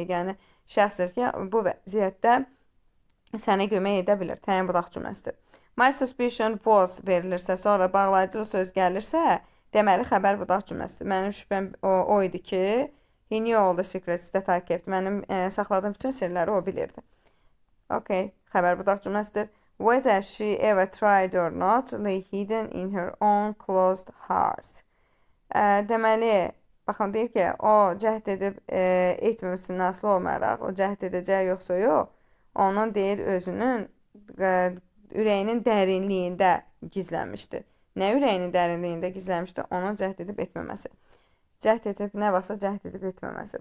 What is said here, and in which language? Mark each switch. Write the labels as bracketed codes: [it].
[az] Yeganə şəxsdir ki, bu vəziyyətdə sənə kömək edə bilir. Təyin budaq cümləsidir. [en] My suspicion was [az] verilirsə, sonra bağlayıcılı söz gəlirsə, deməli xəbər budaq cümləsidir. Mənim şübhəm o idi ki, [en] he knew all the secrets that I kept. [az] Mənim saxladığım bütün sirləri o bilirdi. Okay, xəbər budaq cümləsidir. [en] Whether she ever tried or not, lay hidden in her own closed heart. [az] Deməli, baxın, deyir ki, o cəhd edib etməməsindən asılı olmayaraq, o cəhd edəcək yoxsa yox, onun deyir özünün ürəyinin dərinliyində gizlənmişdir. Nə ürəyinin dərinliyində gizlənmişdir? Onun cəhd edib etməməsi. Cəhd edib, nə vaxtsa cəhd edib etməməsi.